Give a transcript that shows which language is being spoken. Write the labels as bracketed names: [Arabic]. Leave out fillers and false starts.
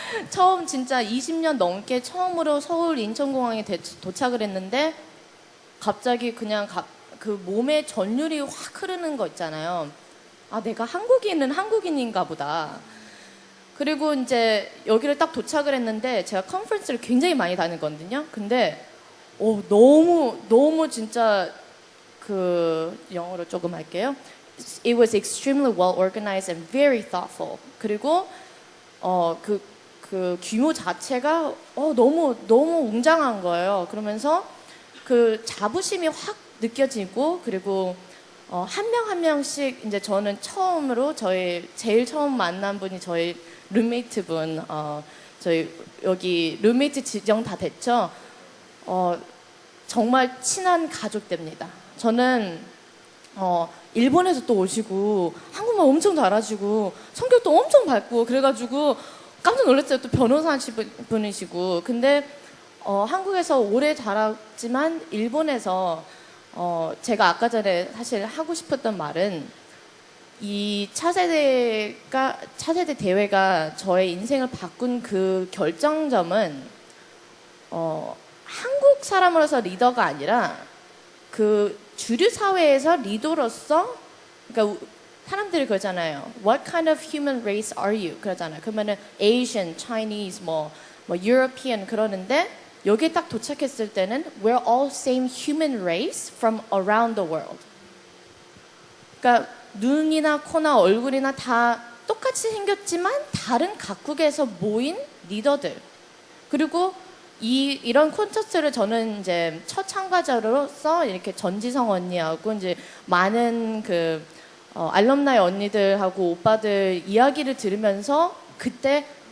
[Korean] 처음 진짜 20년 넘게 처음으로 서울 인천공항에 도착을 했는데 갑자기 그냥 그 몸에 전율이 확 흐르는 거 있잖아요. 내가 한국인은 한국인인가 보다. 그리고 이제 여기를 딱 도착을 했는데 제가 컨퍼런스를 굉장히 많이 다니거든요. 근데 너무 진짜 그 영어로 조금 할게요. [English] It was extremely well organized and very thoughtful. [Korean] 그리고 그 규모 자체가 너무 웅장한 거예요. 그러면서 그 자부심이 확 느껴지고 그리고 한 명 한 명씩 이제 저는 처음으로 제일 처음 만난 분이 저희 룸메이트 분 저희 여기 룸메이트 지정 다 됐죠. 정말 친한 가족 됩니다. 저는 일본에서 또 오시고 한국말 엄청 잘하시고 성격도 엄청 밝고 그래가지고 깜짝 놀랐어요. 또 변호사 분이시고. 근데 한국에서 오래 자랐지만 일본에서 제가 아까 전에 사실 하고 싶었던 말은 이 차세대 대회가 저의 인생을 바꾼 그 결정점은 한국 사람으로서 리더가 아니라 그 주류 사회에서 리더로서 그러니까 사람들이 그러잖아요. [English] What kind of human race are you? [Korean] 그러잖아요. 그러면은 Asian, Chinese, 뭐 European 그러는데 여기에 딱 도착했을 때는 [English] we're all same human race from around the world. [Korean] 그러니까 눈이나 코나 얼굴이나 다 똑같이 생겼지만 다른 각국에서 모인 리더들. 그리고 이런 콘서트를 저는 이제 첫 참가자로서 이렇게 전지성 언니하고 이제 많은 그 알럼나이 언니들하고 오빠들 이야기를 들으면서 그때